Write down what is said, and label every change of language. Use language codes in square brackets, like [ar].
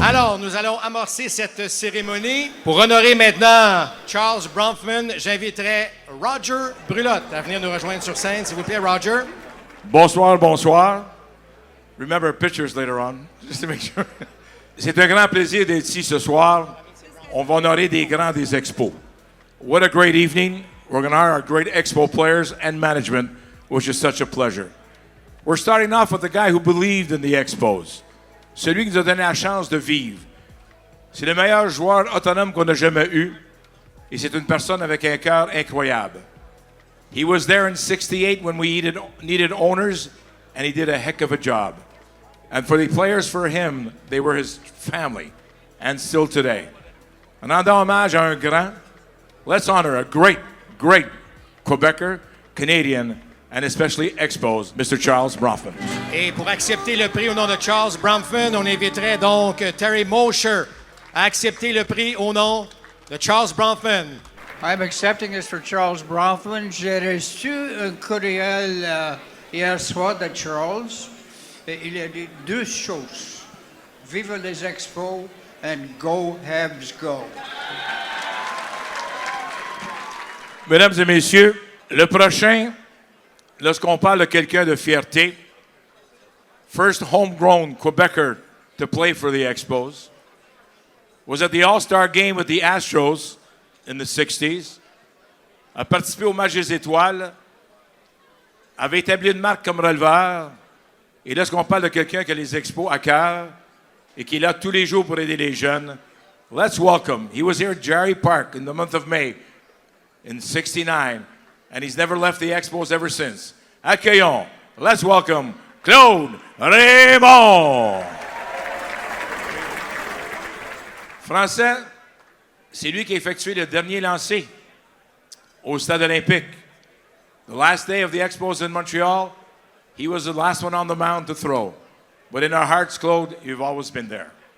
[fr] Alors, nous allons amorcer cette cérémonie. Pour honorer maintenant Charles Bronfman, j'inviterai Rodger Brulotte à venir nous rejoindre sur scène, s'il vous plaît, Rodger. Bonsoir, bonsoir. [en] Remember pictures later on, just to make sure. [fr] C'est un grand plaisir d'être ici ce soir. On va honorer des grands des Expos. [en] What a great evening. We're going to honor our great Expo players and management, which is such a pleasure. We're starting off with the guy who believed in the Expos. [fr] Celui qui nous a donné la chance de vivre. C'est le meilleur joueur autonome qu'on a jamais eu. Et c'est une personne avec un cœur incroyable. [en] He was there in '68 when we needed owners, and he did a heck of a job. And for the players, for him, they were his family, and still today. [fr] En rendant hommage à un grand, [en] let's honor a great, great Quebecer, Canadian, and especially Expos, Mr. Charles Bronfman. [fr] Et pour accepter le prix au nom de Charles Bronfman, on inviterait donc Terry Mosher à accepter le prix au nom de Charles Bronfman. [en] I'm accepting this for Charles Bronfman. [fr] J'ai reçu un courriel hier soir de Charles. Il a dit deux choses. Vive les Expos [en] and go Habs go. [fr] Mesdames et messieurs, le prochain, lorsqu'on parle de quelqu'un de fierté, [en] first homegrown Quebecer to play for the Expos, was at the All-Star game with the Astros in the 60s, [fr] a participé au match des étoiles, avait établi une marque comme releveur, et lorsqu'on parle de quelqu'un qui a les Expos à cœur et qui est là tous les jours pour aider les jeunes, [en] let's welcome. He was here at Jerry Park in the month of May in 69, and he's never left the Expos ever since. [fr] Accueillons, [en] let's welcome Claude Raymond. [fr] Français, c'est lui qui a effectué le dernier lancer au Stade olympique. [en] The last day of the Expos in Montreal, he was the last one on the mound to throw. But in our hearts, Claude, you've always been there.